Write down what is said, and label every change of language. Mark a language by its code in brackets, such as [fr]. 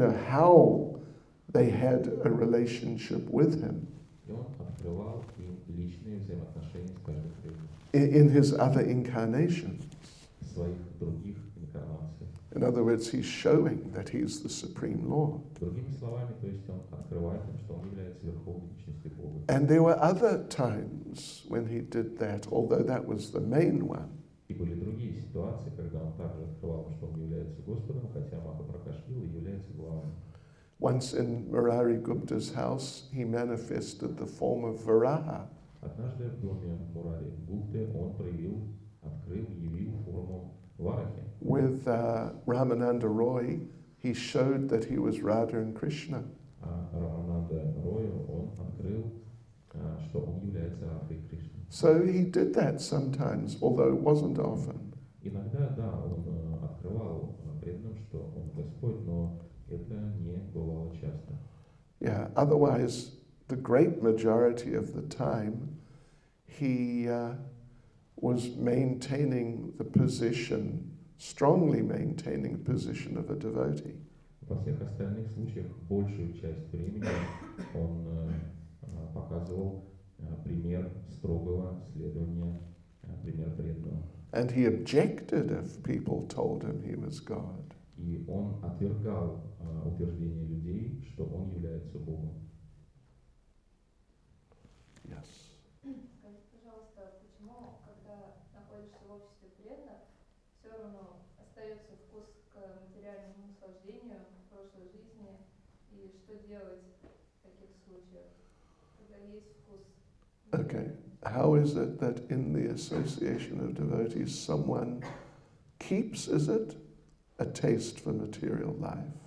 [en] how they had a relationship with him [ru] И он открывал им личные взаимоотношения с каждым преданным [en] in his other incarnations. [ru] в своих других инкарнациях. [en] In other words, he's showing that he's the Supreme Lord. [ru] Другими словами, то есть он открывает им, что он является верховной личностью Бога. [en] And there were other times when he did that, although that was the main one. [ru] И были другие ситуации, когда он также открывал, что он является Господом, хотя Махапракашвила является главным. [en] Once in Murari Gupta's house, he manifested the form of Varaha. [ru] Однажды в доме Мурари Гупты он явил форму Варахи. [en] With Ramananda Roy, he showed that he was Radha and Krishna. [ru] А Рамананда Рою он открыл, что он является Радхой Кришной. [en] So he did that sometimes, although it wasn't often. [ru] Иногда, да, он открывал преданным, что он Господь, но это не бывало часто. [en] Yeah, otherwise, the great majority of the time, he was maintaining the position, strongly maintaining the position of a devotee. [ru] Во всех остальных случаях большую часть времени он показывал пример строгого следования, пример преданного. [en] And he objected if people told him he was God. [ru] И он отвергал утверждение людей, что он является Богом. [en] Yes. [ru] Скажите, пожалуйста, почему, когда находишься в обществе преданных, все равно остается вкус к материальному наслаждению в прошлой жизни, и что делать в таких случаях, когда есть вкус? [en] Okay. How is it that in the association of devotees someone keeps, is it, a taste for material life?